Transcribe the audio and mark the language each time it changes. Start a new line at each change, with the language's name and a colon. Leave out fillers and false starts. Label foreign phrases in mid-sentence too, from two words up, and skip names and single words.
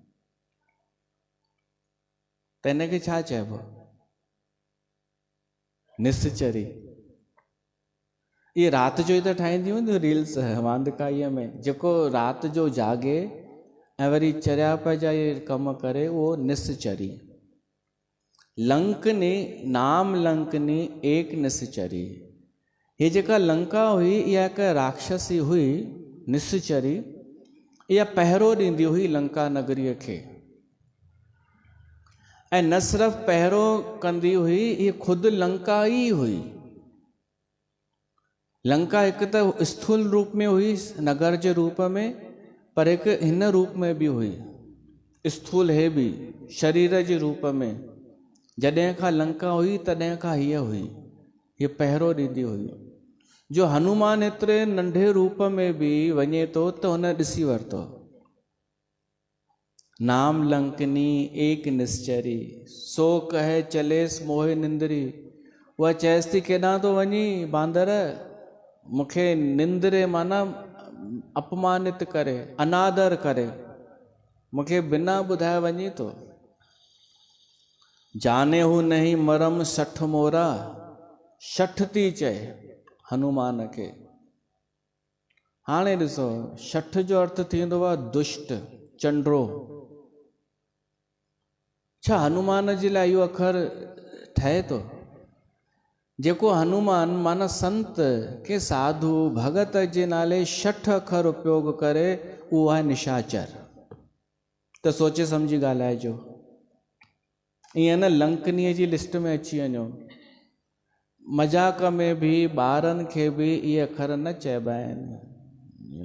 Sindhi: त हिनखे छा चइबो? निश्चरी। इहे राति जो ई त ठाहींदी हूंदियूं रील्स वांदिकाईअ में, जेको राति जो जागे ऐं वरी चरियाप जा इहे कम करे, उहो निश्चरी।
Awadhi: लंकनी नाम लंकनी एक निश्चरी।
Sindhi: हे जेका लंका हुई इहा हिकु राक्षसी हुई निश्चरी। इहा पहिरो ॾींदी हुई लंका नगरीअ खे, ऐं न सिर्फ़ु पहिरो कंदी हुई, इहा ख़ुदि लंका ई हुई। लंका हिकु त स्थूल रूप में हुई, नगर जे रूप में, पर हिकु हिन रूप में बि हुई, स्थूल हे बि शरीर जे रूप में। जॾहिं खां लंका हुई तॾहिं खां हीअ हुई, हीअ पहिरो ॾींदी हुई। जो हनुमान एतिरे नंढे रूप में बि वञे थो त हुन ॾिसी वरितो।
Awadhi: नाम लंकनी एक निश्चरी, सो कहे चलेसि मोहे निंदरी।
Sindhi: उहा चएसि थी केॾां थो वञी बांदर, मूंखे निंद्रे माना अपमानित करे, अनादर करे। मूंखे बिना ॿुधाए वञे थो।
Awadhi: जाने हू नहीं मरम सठ मोरा,
Sindhi: शठ थी चए हनुमान खे। हाणे ॾिसो, शठ जो अर्थ थींदो आहे दुष्ट, चंडरो। छा हनुमान जे लाइ इहो अखर ठहे थो? जेको हनुमान माना संत के साधु भगत जे नाले शठ अखर उपयोग करे, उहो आहे निशाचर। त सोचे सम्झी ॻाल्हाइजो। ईअं न लंकनीअ जी लिस्ट में अची वञो। मज़ाक में बि ॿारनि खे बि इहे अखर न चइबा आहिनि।